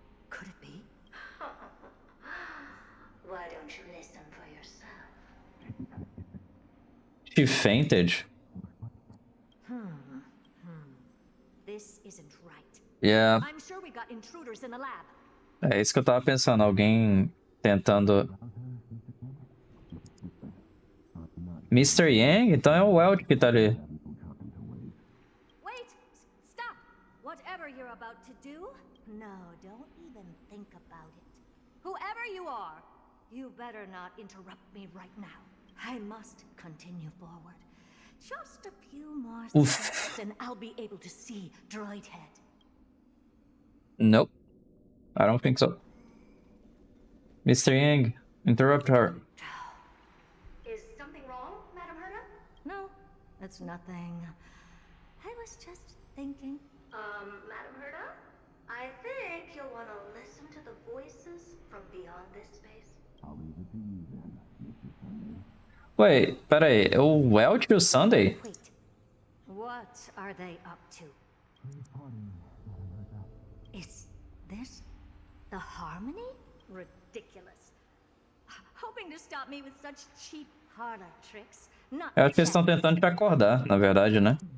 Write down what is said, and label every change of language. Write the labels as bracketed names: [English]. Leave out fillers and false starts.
[English] Could it be? Why don't you listen for yourself? She fainted. This isn't right. Yeah. I'm sure we got intruders in the lab. [Portuguese] É isso que eu tava pensando, alguém tentando... Mr. Yang? Então é o Welch que tá ali. [English] Wait! Stop! Whatever you're about to do, no, don't even think about it. Whoever you are, you better not interrupt me right now. I must continue forward. Just a few more steps and I'll be able to see droid head. Nope. I don't think so. Mr. Yang, interrupt her. Is something wrong, Madam Herta? No, it's nothing. I was just thinking. Madam Herta? I think you'll want to listen to the voices from beyond this space. Wait, [Portuguese] peraí, o Welch e o Sunday? [English] Wait, what are they up to? Is this the harmony? Ridiculous. Hoping to stop me with such cheap parlor tricks. Not [Portuguese] Eu acho que eles estão tentando te acordar, na verdade, né?